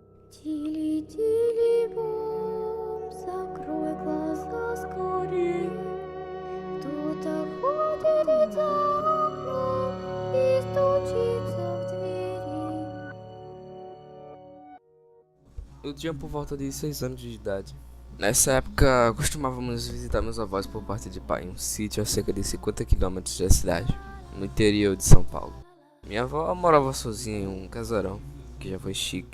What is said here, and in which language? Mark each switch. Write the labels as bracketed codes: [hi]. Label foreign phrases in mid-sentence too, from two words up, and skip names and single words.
[ru] Тили-тили-бом, закрой глаза скорее. Кто-то ходит за окном и стучится в двери. [pt] Eu tinha por volta de 6 anos de idade. Nessa época, costumávamos visitar meus avós por parte de pai em um sítio a cerca de 50 quilômetros da cidade, no interior de São Paulo. Minha avó morava sozinha em um casarão, que já foi chique.